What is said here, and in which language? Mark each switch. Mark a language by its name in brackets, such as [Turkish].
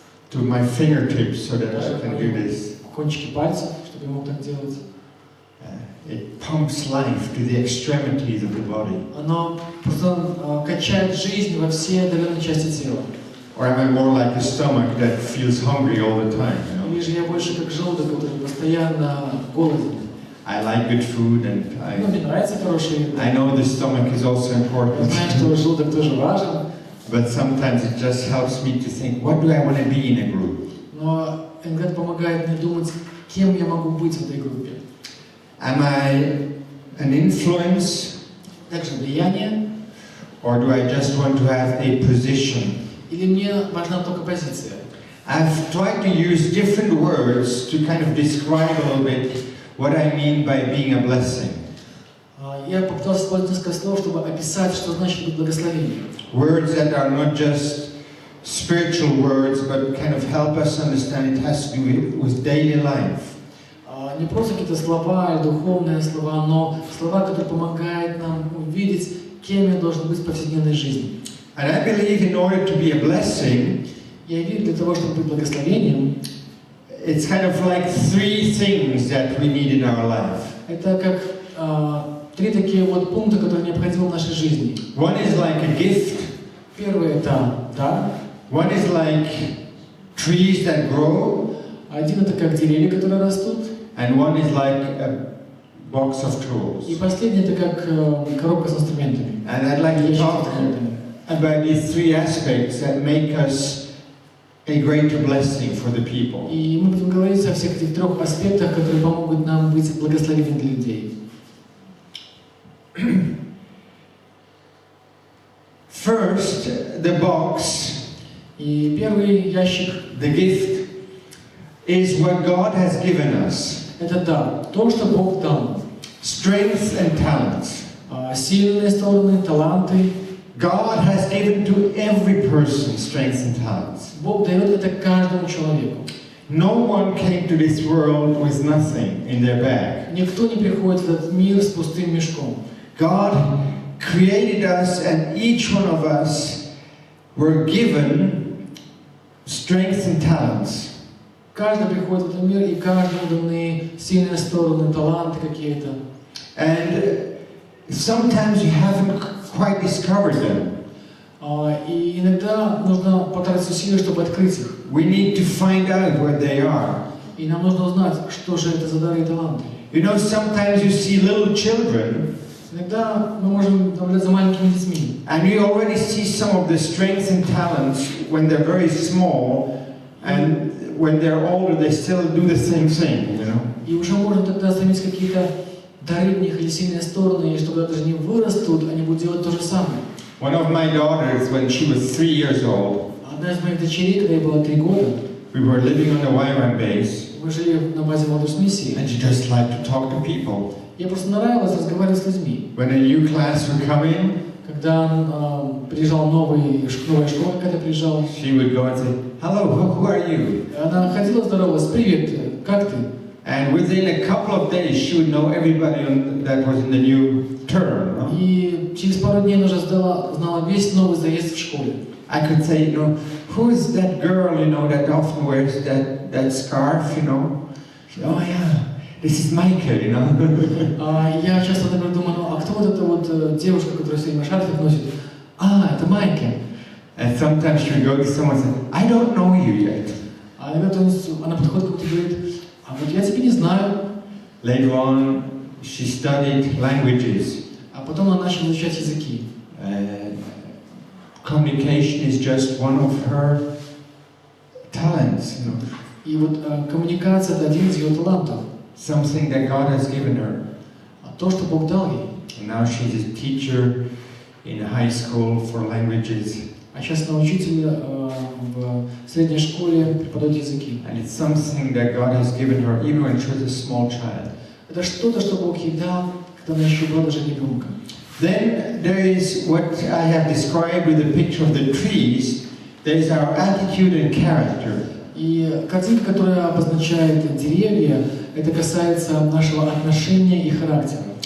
[English] To my fingertips, so that I can do this. [Russian] Кончики пальцев, чтобы я мог так делать. [English] It pumps life to the extremities of the body. [Russian] Оно просто качает жизнь во все доверенные части тела. [English] Or am I more like the stomach that feels hungry all the time? [Russian] Или же я больше как желудок, который постоянно голоден. [English] I like good food and [Russian] мне нравится хорошая еда. [English] I know the stomach is also important. [Russian] Знаю, что желудок тоже важен. [English] But sometimes it just helps me to think, what do I want to be in a group? [Russian] Но иногда это помогает мне думать, кем я могу быть в этой группе. [English] Am I an influence? [Russian] Также влияние. [English] Or do I just want to have a position? [Russian] Или мне важна только позиция? [English] I've tried to use different words to kind of describe a little bit what I mean by being a blessing. [Russian] Я попытался использовать несколько слов, чтобы описать, что значит быть благословением. [English] Words that are not just spiritual words, but kind of help us understand it has to do with daily life. [Russian] Не просто какие-то слова или духовные слова, но слова, которые помогают нам увидеть, кем я должен быть в повседневной жизни. [English] And I believe in order to be a blessing, [Russian] я верю, для того, чтобы быть благословением, [English] it's kind of like three things that we need in our life. [Russian] Это как три такие вот пункта, которые необходимы в нашей жизни. [English] One is like a gift. [Russian] Первый это дар. [English] One is like trees that grow. [Russian] Один это как деревья, которые растут. [English] And one is like box of tools. [Russian] И последнее это как коробка с инструментами. [English] And I'd like to [Russian] Ящик с [English] talk [Russian] инструментами. [English] about these three aspects that make us a greater blessing for the people. [Russian] И мы будем говорить о всех этих трех аспектах, которые помогут нам быть благословением для людей. [English] First, the box, [Russian] И первый ящик [English] the gift, is what God has given us. [Russian] – это дар, то, что Бог дал нам. [English] Strengths and talents. [Russian] Сильные стороны, таланты. [English] God has given to every person strengths and talents. [Russian] Бог дает это каждому человеку. [English] No one came to this world with nothing in their bag. [Russian] Никто не приходит в этот мир с пустым мешком. [English] God created us, and each one of us were given strengths and talents. [Russian] Каждый приходит в этот мир, и каждому даны сильные стороны, таланты какие-то. [English] And sometimes you haven't quite discovered them. [Russian] И иногда нужно потратить усилия, чтобы открыть их. [English] We need to find out what they are. [Russian] И нам нужно узнать, что же это за дары и таланты. [English] You know, sometimes you see little children, [Russian] Иногда мы можем наблюдать за маленькими детьми. [English] and you already see some of the strengths and talents when they're very small, and when they're older they still do the same thing, you know. [Russian] И уже можно тогда заметить какие-то дары в них или сильные стороны, и чтобы даже не вырастут, они будут делать то же самое. [English] One of my daughters, when she was 3 years old, [Russian] Одна из моих дочерей, когда ей было 3 года, [English] we were living on the YWAM base, [Russian] мы жили на базе молодежной миссии. [English] and she just liked to talk to people. [Russian] Ей просто нравилось разговаривать с людьми. [English] When a new class would come in, [Russian] Когда приезжала новая школа, когда приезжала, [English] she would go and say, "Hello, who are you?" [Russian] она ходила, здоровалась: «Привет, как ты?» [English] And within a couple of days, she would know everybody that was in the new term. No? [Russian] И через пару дней она уже знала весь новый заезд в школе. [English] I could say, you know, who is that girl, you know, that often wears that scarf, you know? She, oh yeah, this is Michael, you know. [Russian] Я часто например, думаю, ну а кто вот эта вот девушка, которая все время шарфик носит? Это Майкл. [English] And sometimes she would go to someone and say, I don't know you yet. [Russian] А иногда она подходит к кому-то и говорит: а вот я тебя не знаю. [English] Later on, she studied languages. [Russian] А потом она начала изучать языки. [English] Communication is just one of her talents, you know. [Russian] И вот коммуникация – это один из ее талантов. [English] Something that God has given her. [Russian] То, что Бог дал ей. [English] And now she's a teacher in a high school for languages. [Russian] А сейчас она учитель в средней школе, преподает языки. [English] And it's something that God has given her even when she was a small child. [Russian] Это что-то, что Бог ей дал, когда она еще была даже ребенком. [English] Then there is what I have described with the picture of the trees. There is our attitude and character. [Russian] И картинка, которая обозначает деревья, это касается нашего отношения и характера.